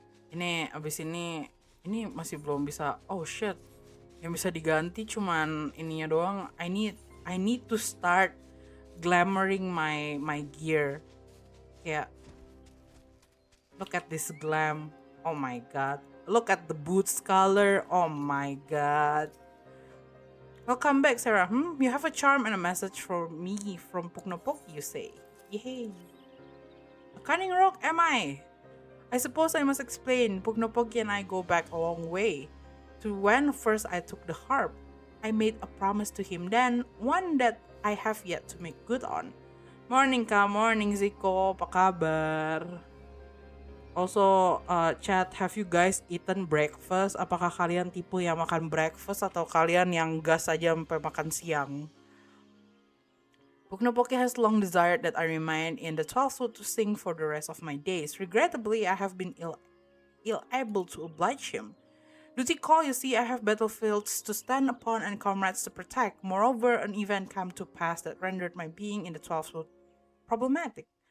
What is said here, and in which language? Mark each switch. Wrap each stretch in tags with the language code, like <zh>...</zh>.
<id>Ini abis ini masih belum bisa.</id> <en>Oh shit.</en> <id>Yang bisa diganti cuman ininya doang.</id> <en>I need to start glamoring my gear.</en> <id>Kayak</id> <en>look at this glam. Oh my god. Look at the boots color. Oh my god. Welcome back, Seira. You have a charm and a message for me from Puknopoki, you say. Yay. A cunning rogue, am I? I suppose I must explain. Puknopoki and I go back a long way. To when first I took the harp. I made a promise to him then, one that I have yet to make good on. Morning Ka, morning Ziko,</en> <id>apa kabar?</id> <en>Also, chat, have you guys eaten breakfast?</en> <id>Apakah kalian tipe yang makan breakfast atau kalian yang gas aja sampai makan siang?</id> <en>Puknopoki has long desired that I remain in the 12th wood to sing for the rest of my days. Regrettably, I have been ill able to oblige him. Duty call, you see, I have battlefields to stand upon and comrades to protect. Moreover, an event came to pass that rendered my being in the 12th wood problematic.</en>